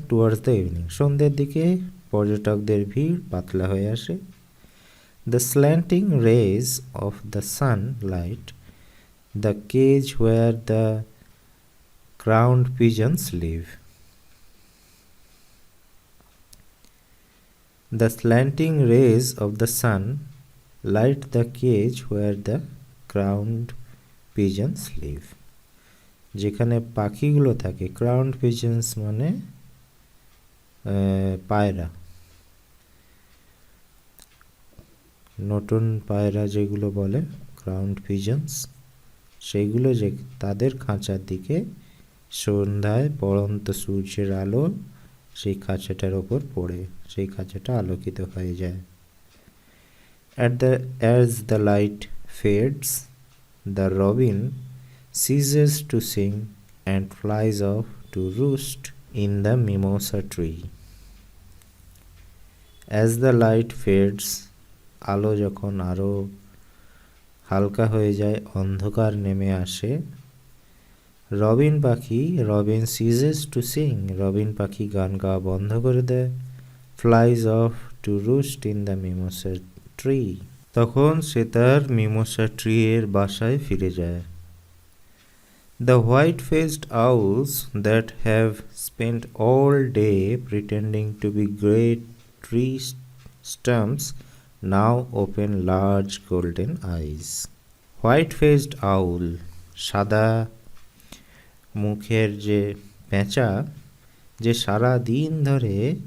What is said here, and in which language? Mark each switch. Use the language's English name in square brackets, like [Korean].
[English] towards the evening, [Bangla] সন্ধ্যের দিকে পর্যটকদের ভিড় পাতলা হয়ে আসে। [English] The slanting rays of the sunlight, the cage where the crowned pigeons live. The slanting rays of the sun light the cage where the crowned pigeons live. [Bangla] যেখানে পাখিগুলো থাকে, ক্রাউন্ড পিজন্স মানে পায়রা, নতুন পায়রা যেগুলো বলে ক্রাউন্ড পিজন্স, সেইগুলো যে তাদের খাঁচার দিকে সন্ধ্যায় পড়ন্ত সূর্যের আলো সেই খাঁচাটার ওপর পড়ে, সেই খাঁচাটা আলোকিত হয়ে যায়। [English] As the light fades, the robin ceases to sing and flies off to roost in the mimosa tree. As the light fades, [Bangla] আলো যখন আরো হালকা হয়ে যায়, অন্ধকার নেমে আসে, [English] robin ceases to sing, [Bangla] রবিন পাখি গান গাওয়া বন্ধ করে দেয়। [English] flies off to roost in the mimosa tree, [Bangla] তখন সে তার মিমোসা ট্রি এর বাসায় ফিরে যায়। [English] The white-faced owls that have spent all day pretending to be great tree stumps now open large golden eyes. [Bangla] White-faced owl, সাদা মুখের যে পেঁচা, যে সারা দিন ধরে